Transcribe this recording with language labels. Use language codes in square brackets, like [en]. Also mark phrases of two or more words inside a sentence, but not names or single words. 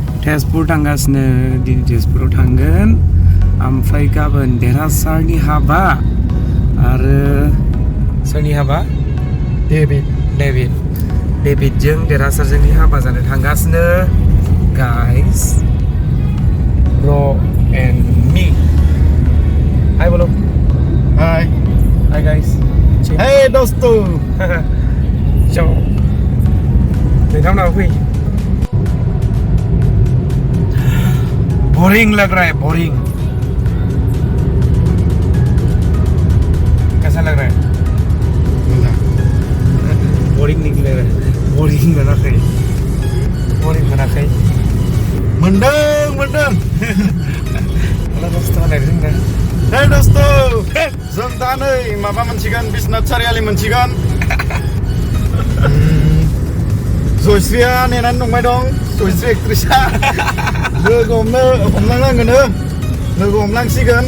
[brx] तेजपुर थांगासिनो दिनै तेजपुराव थांगोन ओमफ्राय गाबोन देरहासारनि हाबा आरो सोरनि हाबा डेभिडजों देरहासारजोंनि हाबा जानो थांगासिनो [en] guys Ro and me hi [brx] बोलो [en] हाय गाइस [hi] हे दोस्तों [brx] चौ नोंथांमोनाबो फै [hi] बोरिंग लग रहा है बोरिंग कैसा लग रहा है बोरिंग निकले बोरिंग मोनाखै [brx] मोनदों [hi] हे दोस्तों [brx] जों दा नै माबा मोनसिगोन बिश्वनाथ सारियालि मोनसिगोन जयश्रीया नेनानै दंबाय दं जयश्री एक्ट्रिसा लोगो हमलांसिगोन